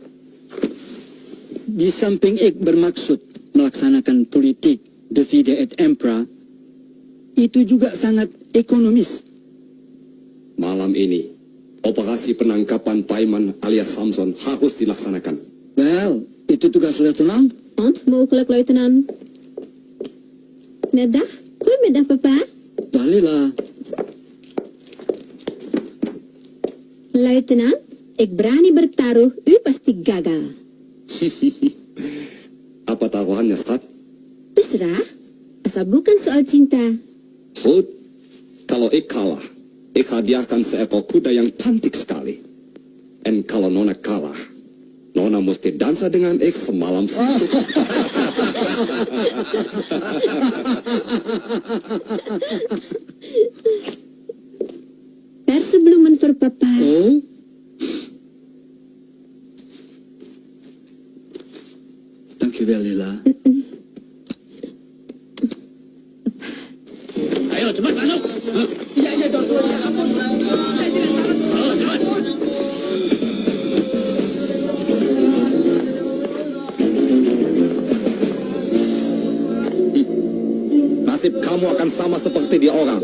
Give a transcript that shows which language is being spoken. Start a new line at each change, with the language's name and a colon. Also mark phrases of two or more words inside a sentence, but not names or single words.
Indonesian: Di samping ek bermaksud melaksanakan politik
Latin: divide et impera,
Indonesian: itu juga sangat ekonomis. Malam ini, operasi penangkapan Paiman alias Samson harus dilaksanakan. Well, itu tugas Lieutenant.
Dutch: Mogelijk, luitenant. Middag. Goedemiddag, papa. Dalila,
Indonesian: Luitenant, ik berani bertaruh, u pasti gagal. Apa taruhannya, Stad? Terserah, asal bukan soal cinta. Goed, kalau ik kalah, ik hadiahkan seekor kuda yang cantik sekali. En kalau Nona kalah, Nona mesti dansa dengan ik semalam situ.
Dutch: Persebloemen voor papa. oh, dankjewel Lila.
Indonesian: Ayo cepat masuk. Nasib kamu akan sama seperti dia orang.